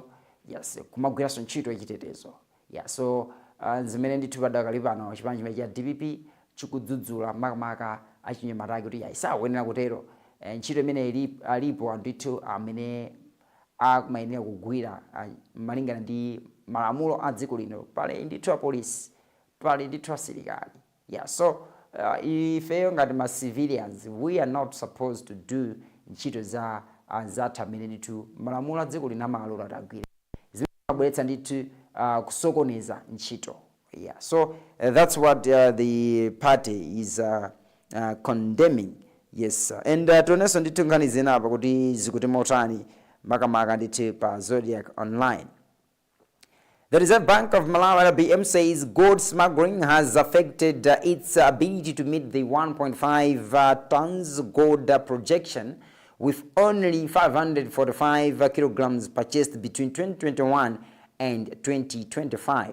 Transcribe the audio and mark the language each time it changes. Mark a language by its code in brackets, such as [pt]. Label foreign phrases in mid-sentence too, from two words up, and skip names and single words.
[ny] Yes, kumagwiranso ntchito yachitetezo. Yeah, so zimene ndithu padakali pano chipani cha DPP chikudzudzula makamaka achinyamata ake kuti isakuyenera kutero. Ntchito imene alipo ndithu amene akumayenera kugwira malingana ndi malamulo a dziko lino. Pali ndithu apolisi, pali ndithu asilikali. Yeah, so ifeyo ngati ma civilians, [en] we are not supposed to do [ny] ntchito za zathu amene ndithu malamulo a dziko lino amalola atagwira. Zimabweretsa ndithu kusokoneza ntchito. [en] Yeah, so that's what the party is condemning. [ny] Yes, and tionenso ndithu nkhani zina apa kuti zikuti motani makamaka ndithu pa Zodiac Online. [en] The Reserve Bank of Malawi RBM says gold smuggling has affected its ability to meet the 1.5 tons gold projection, with only 545 kilograms purchased between 2021 and 2025.